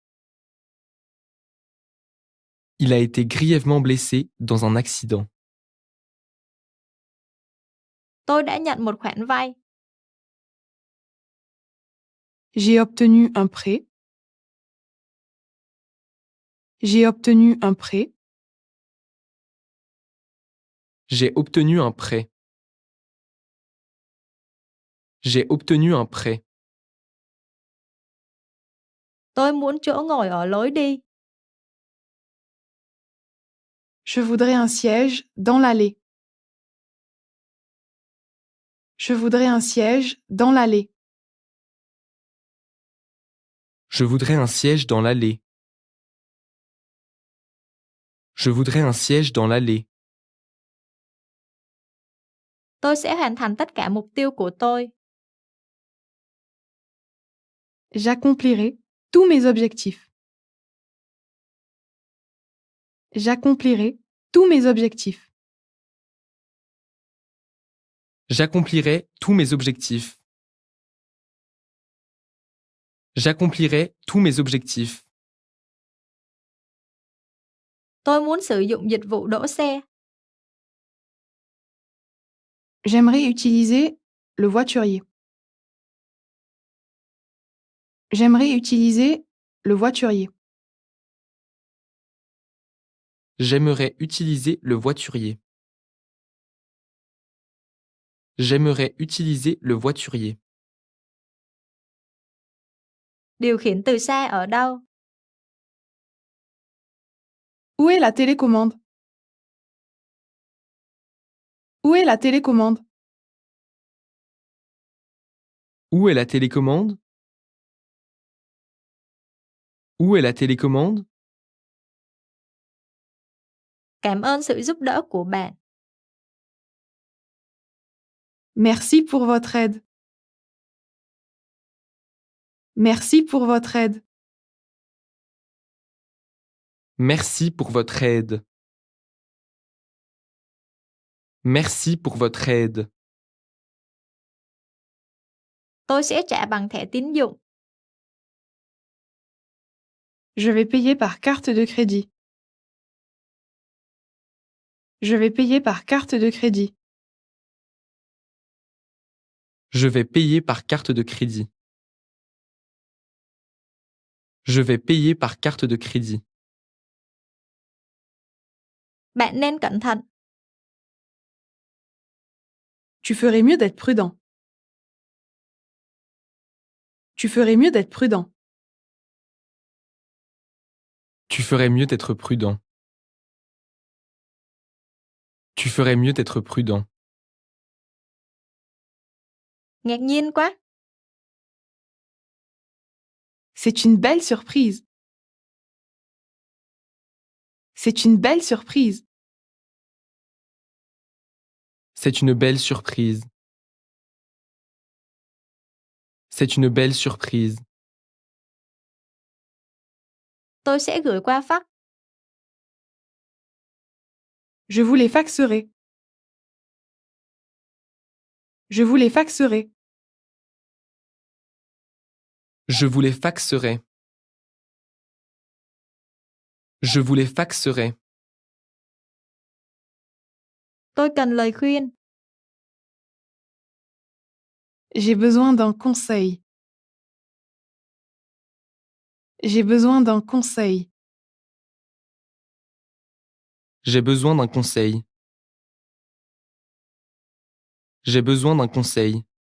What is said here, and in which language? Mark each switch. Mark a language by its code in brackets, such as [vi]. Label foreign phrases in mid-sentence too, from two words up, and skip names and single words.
[fr] Il a été grièvement blessé dans un accident. [vi] Tôi đã nhận một khoản vay. [fr] J'ai obtenu un prêt. J'ai obtenu un prêt. J'ai obtenu un prêt. J'ai obtenu un prêt. [vi] Tôi muốn chỗ ngồi ở lối đi. [fr] Je voudrais un siège dans l'allée. Je voudrais un siège dans l'allée. Je voudrais un siège dans l'allée. Je voudrais un siège dans l'allée. [vi] Tôi sẽ hoàn thành tất cả mục tiêu của tôi. [fr] J'accomplirai tous mes objectifs. J'accomplirai tous mes objectifs. J'accomplirai tous mes objectifs. J'accomplirai tous mes objectifs. [vi] Tôi muốn sử dụng dịch vụ đỗ xe. [fr] J'aimerais utiliser le voiturier. J'aimerais utiliser le voiturier. J'aimerais utiliser le voiturier. J'aimerais utiliser le voiturier. [vi] Điều khiển từ xa ở đâu? [fr] Où est la télécommande? Où est la télécommande? Où est la télécommande? Où est la télécommande? [vi] Cảm ơn sự giúp đỡ của bạn. [fr] Merci pour votre aide. Merci pour votre aide. Merci pour votre aide. Merci pour votre aide. [vi] Tôi sẽ trả bằng thẻ tín dụng. [fr] Je vais payer par carte de crédit. Je vais payer par carte de crédit. Je vais payer par carte de crédit. Je vais payer par carte de crédit. [vi] Bạn nên cẩn thận. [fr] Tu ferais mieux d'être prudent. Tu ferais mieux d'être prudent. Tu ferais mieux d'être prudent. Tu ferais mieux d'être prudent. [vi] Ngạc nhiên quá. [fr] C'est une belle surprise. C'est une belle surprise. C'est une belle surprise. C'est une belle surprise. [vi] Tôi sẽ gửi qua fax. [fr] Je vous les faxerai. Je vous les faxerai. Je vous les faxerai. Je vous les faxerai. [vi] Tôi cần lời khuyên. [fr] J'ai besoin d'un conseil. J'ai besoin d'un conseil. J'ai besoin d'un conseil. J'ai besoin d'un conseil.